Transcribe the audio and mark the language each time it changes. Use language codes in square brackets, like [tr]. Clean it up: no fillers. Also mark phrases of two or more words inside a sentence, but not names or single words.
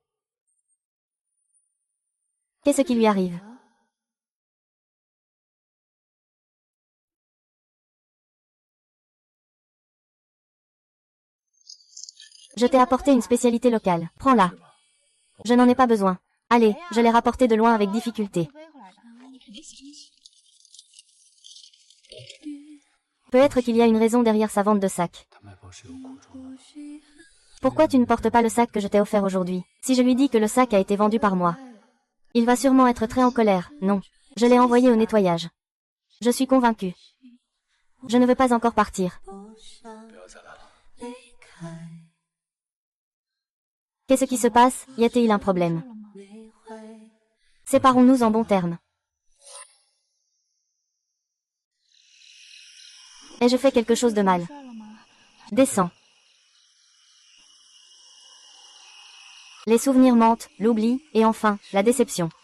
[fr] Qu'est-ce qui lui arrive? Je t'ai apporté une spécialité locale. Prends-la. Je n'en ai pas besoin. Allez, je l'ai rapporté de loin avec difficulté. [zh] 飞回来的。 [fr] Peut-être qu'il y a une raison derrière sa vente de sacs. [zh] 他卖包是有苦衷的。 [fr] Pourquoi tu ne portes pas le sac que je t'ai offert aujourd'hui? Si je lui dis que le sac a été vendu par moi, il va sûrement être très en colère. Non. Je l'ai envoyé au nettoyage. Je suis convaincue. Je ne veux pas encore partir. [zh] 不要再来了。 [fr] Qu'est-ce qui se passe? Y a-t-il un problème? Séparons-nous en bons termes. Ai-je fait quelque chose de mal? Descends. Les souvenirs mentent, l'oubli, et enfin, la déception.